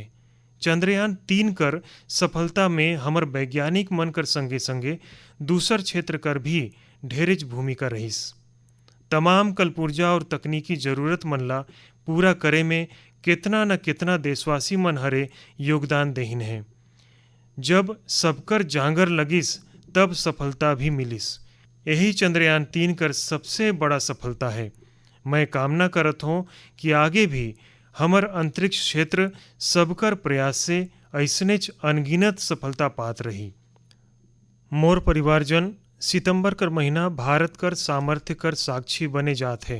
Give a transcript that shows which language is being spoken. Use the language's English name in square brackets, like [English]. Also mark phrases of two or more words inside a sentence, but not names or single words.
[Surgujia] चंद्रयान 3 कर सफलता में हमर वैज्ञानिक मन कर संगे संगे दूसर क्षेत्र कर भी ढेरेज भूमिका रहीस। तमाम कल्पुर्जा और तकनीकी जरूरत मन ला पूरा करे में कितना न कितना देशवासी मन हरे योगदान देहिन है। जब सबकर जांगर लगिस तब सफलता भी मिलिस। यही चंद्रयान 3 कर सबसे बड़ा सफलता है। मैं कामना करत हूँ कि आगे भी हमर अंतरिक्ष क्षेत्र सबकर प्रयास से ऐसनेच अनगिनत सफलता पात रही। मोर परिवारजन सितंबर कर महीना भारत कर सामर्थ्य कर साक्षी बने जात है।